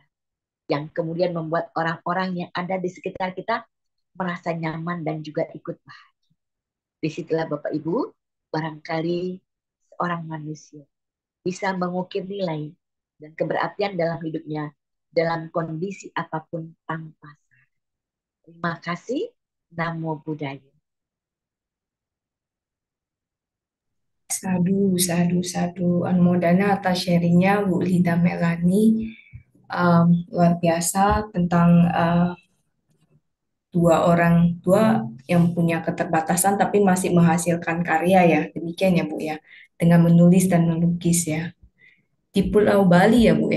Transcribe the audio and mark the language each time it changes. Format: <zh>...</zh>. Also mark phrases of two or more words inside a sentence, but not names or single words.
<id>Yang kemudian membuat orang-orang yang ada di sekitar kita merasa nyaman dan juga ikut bahagia. Disitulah Bapak Ibu, barangkali seorang manusia bisa mengukir nilai dan keberartian dalam hidupnya dalam kondisi apapun tanpa syarat. Terima kasih.</id> <pi>Namo Buddhaya. Sadu, sadu, sadu.</pi> <id>Anmodana atas sharingnya Bu Linda Melani. luar biasa tentang dua orang tua yang punya keterbatasan tapi masih menghasilkan karya ya. Demikian ya Bu ya. Dengan menulis dan melukis ya. Di Pulau Bali ya Bu ya.</id>